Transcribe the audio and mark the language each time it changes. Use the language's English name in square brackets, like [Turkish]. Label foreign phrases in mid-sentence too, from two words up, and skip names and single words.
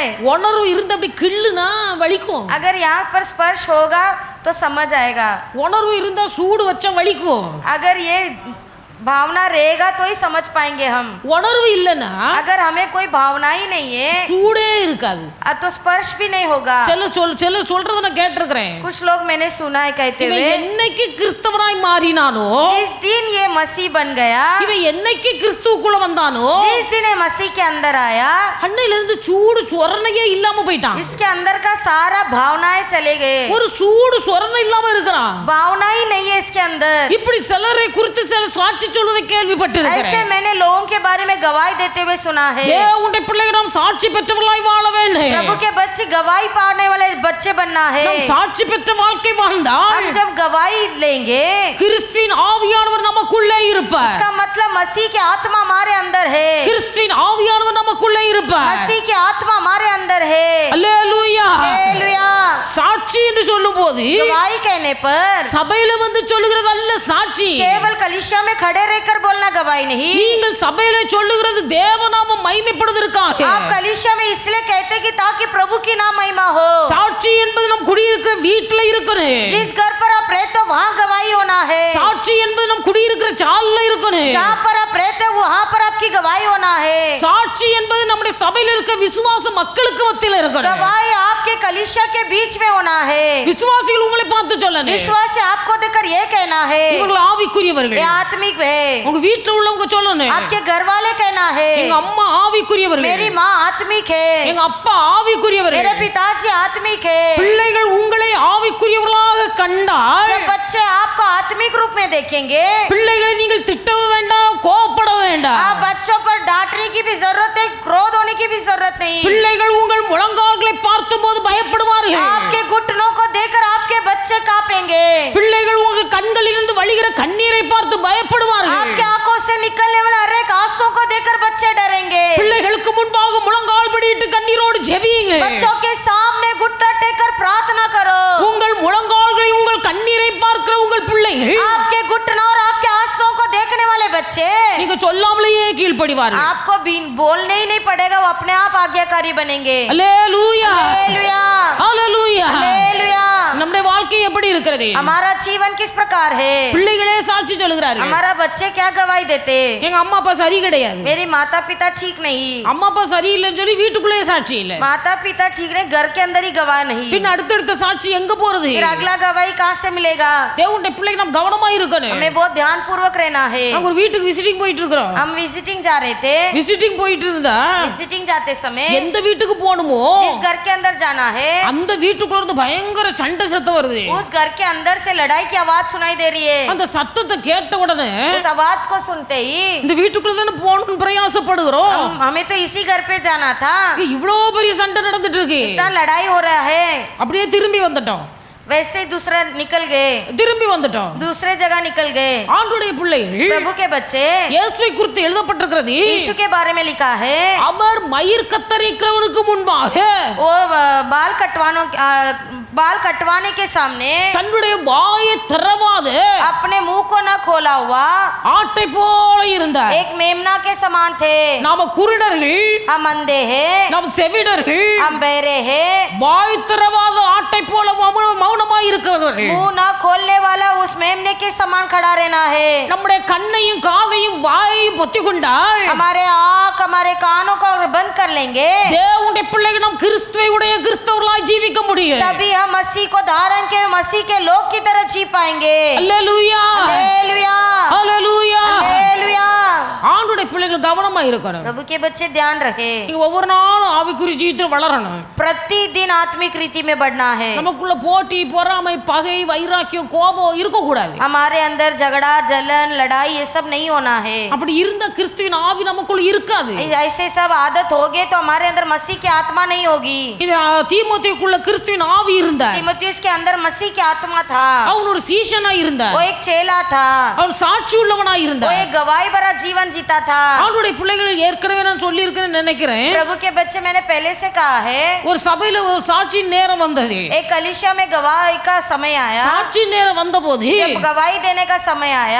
[Tamil] உணர்வு இருந்து அப்படி கிள்ளுனா வலிக்கும். [Hindi] अगर यहाँ पर स्पर्श होगा तो समझ आएगा। [Tamil] உணர்வு இருந்தா சூடு வச்சா வலிக்கும். [Hindi] अगर ये भावना रहेगा तो ही समझ पाएंगे हम। [Tamil] உணர்வு இல்லைன்னா [Hindi] अगर हमें कोई भावना ही नहीं है [Tamil] சூடே இருக்காது. [Hindi] तो स्पर्श भी नहीं होगा। [Tamil] சிலர் சொல்றத நான் கேட்டிருக்கிறேன். [Hindi] कुछ लोग मैंने सुना है कहते [Tamil] இவன் [Hindi] हुए, [Tamil] என்னைக்கு கிறிஸ்தவனாய் மாறினானோ, [Hindi] जिस दिन ये मसीह बन गया, [Tamil] இவன் என்னைக்கு கிறிஸ்துவுக்குள்ள வந்தானோ, [Hindi] जिस दिन ये मसीह के अंदर आया, [Tamil] அன்னையில இருந்து சூடு சொரணையே இல்லாம போயிட்டான். [Hindi] इसके अंदर का सारा भावनाएं चले गए। [Tamil] ஒரு சூடு சொரணை இல்லாம இருக்கிறான். [Hindi] भावना ही नहीं है इसके अंदर। [Tamil] இப்படி சிலரை குறித்து சில சாட்சி சொல்வதை [Hindi] ऐसे [Tamil] கேள்விப்பட்டிருக்கிறேன். [Hindi] मैंने लोगों के बारे में गवाही देते हुए सुना है। [Tamil] தேவனுடைய பிள்ளைகள் நாம் சாட்சி பெற்றவர்களாய் வாழ வேண்டும். [Hindi] प्रभु के बच्चे गवाही पाने वाले बच्चे बनना है। [Tamil] நாம் சாட்சி பெற்ற வாழ்க்கை வாழ்ந்தால் [Hindi] हम जब गवाही लेंगे, [Tamil] கிறிஸ்துவின் ஆவியானவர் நமக்குள்ளே இருப்பார். [Hindi] इसका मतलब मसीह की आत्मा हमारे अंदर है। [Tamil] கிறிஸ்துவின் ஆவியானவர் நமக்குள்ளே இருப்பார். [Hindi] मसीह की आत्मा हमारे अंदर है। [Tamil] அல்லேலூயா. [Hindi] हालेलुया। [Tamil] சாட்சி என்று சொல்லும்போது [Hindi] गवाही कहने पर [Tamil] சபையில வந்து சொல்லுகிறது அல்ல சாட்சி. [Hindi] केवल कलीसिया में खड़े रहकर बोलना गवाही नहीं। [Tamil] நீங்கள் சபையில சொல்லுகிறது தேவநாமம் மகிமைப்படுவதற்காக. [Hindi] आप कलीसिया में इसलिए कहते कि ताकि प्रभु की नाम महिमा हो। [Tamil] சாட்சி என்பது நம் குடியிருக்கிற வீட்டுல இருக்கணும். [Hindi] जिस घर पर आप रहते हो वहाँ गवाही होना है। [Tamil] சாட்சி என்பது நம் குடியிருக்கிற சால்ல இருக்கணும். [Hindi] जहाँ पर आप रहते हो वहाँ पर आपकी गवाही होना है। [Tamil] சாட்சி என்பது நம்முடைய சபையில இருக்க விசுவாச மக்களுக்கு மத்தியில இருக்கணும். [Hindi] गवाही आपके कलीसिया के बीच में होना है। [Tamil] விசுவாசிகள் உங்களை பார்த்து சொல்லணும், [Hindi] विश्वासी आपको देखकर ये कहना है [Tamil] இவர்கள் ஆவிக்குரியவர்கள். [Hindi] ये आत्मिक है। [Tamil] உங்க வீட்டுல உள்ளவங்க சொல்லணும், [Hindi] आपके घर वाले कहना है [Tamil] எங்க அம்மா ஆவிக்குரியவர்கள், [Hindi] मेरी माँ आत्मिक है, [Tamil] எங்க அப்பா ஆவிக்குரியவர்கள். [Hindi] मेरे पिताजी आत्मिक है। [Tamil] பிள்ளைகள் உங்களை ஆவிக்குரியவர்களாக கண்டால் [Hindi] जब बच्चे आपको आत्मिक रूप में देखेंगे, [Tamil] பிள்ளைகளை நீங்கள் திட்டவும் வேண்டாம், கோபப்பட வேண்டாம். [Hindi] आप बच्चों पर डांटने की भी जरूरत है, क्रोध होने की भी जरूरत नहीं। [Tamil] பிள்ளைகள் உங்கள் முழங்கால்களை பார்த்தபோது பயப்படுவார்கள். [Hindi] आपके घुटनों को देखकर आपके बच्चे कांपेंगे। [Tamil] பிள்ளைகள் உங்கள் கண்களிலிருந்து வழிகிற கண்ணீரை பார்த்து பயப்படுவார்கள். [Hindi] आपके आंखों से निकलने वाले हर एक आंसू को देखकर बच्चे डरेंगे। [Tamil] பிள்ளைகளுக்கு முன்பாக முழங்கால் படியிட்டு கண்ணீரோடு ஜெபியுங்க. [Hindi] बच्चों के सामने घुटना टेककर प्रार्थना करो। [Tamil] உங்கள் முழங்கால்களை உங்கள் கண்ணீரை பார்க்கிற உங்கள் பிள்ளைகள் [Hindi] आपके घुटनों और आपके आंसुओं को देखने वाले बच्चे [Tamil] நீங்க சொல்லாமலேயே கீழ்ப்படிவார்கள். [Hindi] आपको बोलने ही नहीं पड़ेगा, वो अपने आप आज्ञाकारी बनेंगे। [Tamil] அல்லேலூயா [Hindi] हालेलुया [Tamil] அல்லேலூயா. [Hindi] हालेलुया। [Tamil] நம்முடைய வாழ்க்கை எப்படி இருக்கிறது? [Hindi] हमारा जीवन किस प्रकार है? [Tamil] பிள்ளைகளே சாட்சி சொல்லுகிறார்கள். [Hindi] हमारा बच्चे क्या गवाही देते? [Tamil] எங்க அம்மா அப்பா சரி கிடையாது, [Hindi] मेरी माता पिता ठीक नहीं, [Tamil] அம்மா அப்பா சரியில்லைன்னு சொல்லி வீட்டுக்குள்ளேயே சாட்சி இல்ல. [Hindi] माता पिता ठीक नहीं, घर के अंदर ही गवाह नहीं, [Tamil] பின் அடுத்தடுத்த சாட்சி எங்க போறது? [Hindi] फिर अगला गवाही कहाँ से मिलेगा? [Tamil] தேவனுடைய பிள்ளைக்கு நாம் கவனமா இருக்கணும். [Hindi] हमें बहुत ध्यान पूर्वक रहना है। [Tamil] நாங்க ஒரு வீட்டுக்கு விசிட்டிங் போயிட்டு இருக்கிறோம். [Hindi] हम विजिटिंग जा रहे थे, [Tamil] விசிட்டிங் போயிட்டு இருந்தா [Hindi] विजिटिंग जाते समय [Tamil] எந்த வீட்டுக்கு போகணுமோ [Hindi] जिस घर के अंदर जाना है [Tamil] அந்த வீட்டுக்குள்ள இருந்து பயங்கர சண்டை சத்தம் வருது. [Hindi] उस घर के अंदर से लड़ाई की आवाज सुनाई दे रही है। [Tamil] அந்த சத்தத்தை கேட்ட உடனே [Hindi] उस आवाज को सुनते ही [Tamil] இந்த வீட்டுக்குள்ள தானே போகணும்னு பிரயாசப்படுகிறோம். [Hindi] हमें तो इसी घर पे जाना था, [Tamil] இவ்வளோ பெரிய சண்டை நடந்துட்டு இருக்கு. [Hindi] इतना लड़ाई हो रहा है। [Tamil] அப்படியே திரும்பி வந்துட்டோம், [Hindi] वैसे दूसरा निकल गए, [Tamil] திரும்பி வந்துட்டோம். [Hindi] दूसरे जगह निकल गए। [Tamil] ஆண்டுடைய பிள்ளைகள் [Hindi] प्रभु के बच्चे [Tamil] இயேசுவை குறித்து எழுதப்பட்டிருக்கிறது. [Hindi] यीशु के बारे में लिखा है, [Tamil] அவர் மயிர் கத்தரிக்கிறவனுக்கு முன்பாக [Hindi] वो बाल कटवाने के सामने [Tamil] தன்னுடைய வாயை திறவாது [Hindi] अपने मुंह को न खोला हुआ [Tamil] ஆட்டை போல இருந்தார். [Hindi] एक मेमना के समान थे। [Tamil] நாம குருடர்கள், [Hindi] हम अंधे हैं, [Tamil] நாம் செவிடர்கள், [Hindi] हम बहरे हैं, [Tamil] வாய் திறவாத ஆட்டை போல மௌனமாய் இருக்கிறவர்கள். [Hindi] मुंह न खोलने वाला उस मेमने के समान खड़ा रहना है। [Tamil] நம்முடைய கண்ணையும் காதையும் வாயையும் பொத்தி கொண்டால் [Hindi] हमारे आँख हमारे कानों को अगर बंद कर लेंगे [Tamil] தேவனுடைய பிள்ளைகள் நாம் கிறிஸ்துவை உடைய கிறிஸ்தவர்களாய் ஜீவிக்க முடியும். [Hindi] तभी हम मसीह को धारण के मसीह के लोग की तरह जी पाएंगे। [Tamil] அல்லேலூயா [Hindi] हालेलुया [Tamil] அல்லேலூயா. [Hindi] हालेलुया। [Tamil] ஆண்டுடைய பிள்ளைகள் கவனமா இருக்கணும். [Hindi] प्रभु के बच्चे ध्यान रहे, [Tamil] நீங்க ஒவ்வொரு நாளும் ஆவிக்குரிய ஜீவிதத்தில் வளரணும். [Hindi] प्रतिदिन आत्मिक रीति में बढ़ना है। [Tamil] நமக்குள்ள போட்டி, பொறாமை, பகை, வைராக்கியம், கோபம் இருக்க கூடாது. [Hindi] हमारे अंदर झगड़ा जलन लड़ाई ये सब नहीं होना है। [Tamil] அப்படி இருந்த கிறிஸ்துவின் ஆவி நமக்குள்ள இருக்காது. [Hindi] ऐसे सब आदत हो गए तो हमारे अंदर मसीह की आत्मा नहीं होगी। [Tamil] இது தீமோத்தேயுக்குள்ள கிறிஸ்துவின் ஆவி இருந்தார். [Hindi] तीमुथियुस के अंदर मसीह की आत्मा था, [Tamil] அவன் ஒரு சீஷனா இருந்தார். [Hindi] वो एक चेला था, [Tamil] அவன் சாட்சி உள்ளவனா [Hindi] वो [Tamil] இருந்தார். [Hindi] एक गवाही भरा जीवन जीता था। [Tamil] அவனுடைய பிள்ளைகள் ஏற்கனவே நான் சொல்லி இருக்கிறேன்னு நினைக்கிறேன். [Hindi] प्रभु के बच्चे मैंने पहले से कहा है, [Tamil] ஒரு சபையில ஒரு சாட்சி நேரம் வந்தது. [Hindi] एक कलीसिया में गवाही का समय आया, [Tamil] சாட்சி நேரம் வந்தபோது [Hindi] जब गवाही देने का समय आया